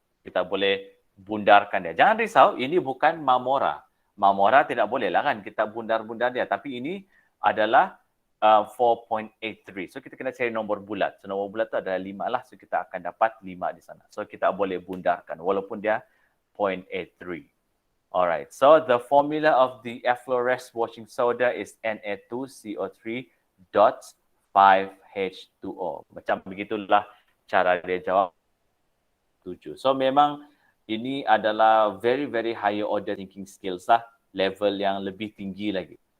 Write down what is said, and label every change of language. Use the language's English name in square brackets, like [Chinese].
[Malay] Kita boleh bundarkan dia. Jangan risau, ini bukan mamora. Mamora tidak boleh lah kan, kita bundar-bundar dia. Tapi ini adalah 4.83. So kita kena cari nombor bulat. So nombor bulat tu adalah 5 lah. So kita akan dapat 5 di sana. So kita boleh bundarkan walaupun dia 0.83. Alright. [English] So the formula of the efflorescent washing soda is Na2CO3.5H2O. [Malay] Macam begitulah cara dia jawab 7. So memang ini adalah [English] very higher order thinking skills [Malay] lah. Level yang lebih tinggi lagi.